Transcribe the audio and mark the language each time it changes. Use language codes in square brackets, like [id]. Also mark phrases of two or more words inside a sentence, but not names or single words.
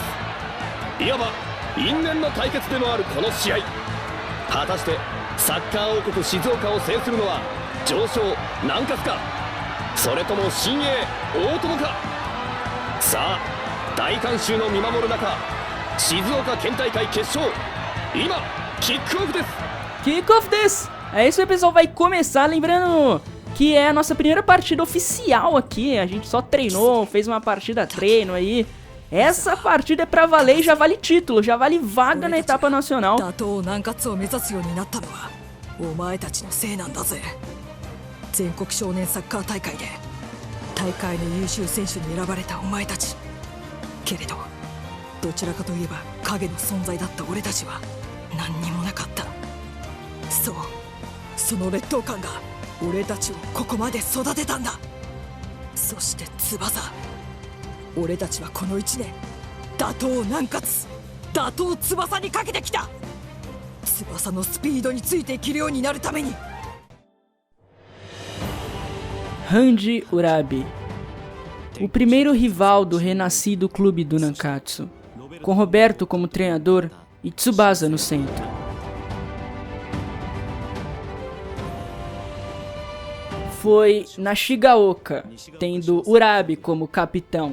[ja] いわば因縁の対決でもあるこの試合、果たしてサッカー王国静岡を制するのは常勝南葛か、それとも新鋭大友か。さあ大観衆の見守る中、静岡県大会決勝今キックオフです。キックオフです! [pt] É isso aí, pessoal, vai começar. Lembrando que é a nossa primeira partida oficial aqui. A gente só treinou, fez uma partida treino aí. Essa partida é pra valer e já vale título, já vale vaga na etapa nacional. [ja] 打倒南葛を目指すようになったのはお前たちのせいなんだぜ。全国少年サッカー大会で大会の優秀選手に選ばれたお前たち。けれどどちらかといえば影の存在だった俺たちは何にもなかった。そう、その劣等感が俺たちをここまで育てたんだ。そして翼、俺たちはこの1年打倒南葛、打倒翼にかけてきた。翼のスピードについていけるようになるために。 [pt] Randy Urabi, o primeiro rival do renascido clube do Nankatsu, com Roberto como treinador e Tsubasa no centro. Foi na Shigaoka, tendo Urabi como capitão.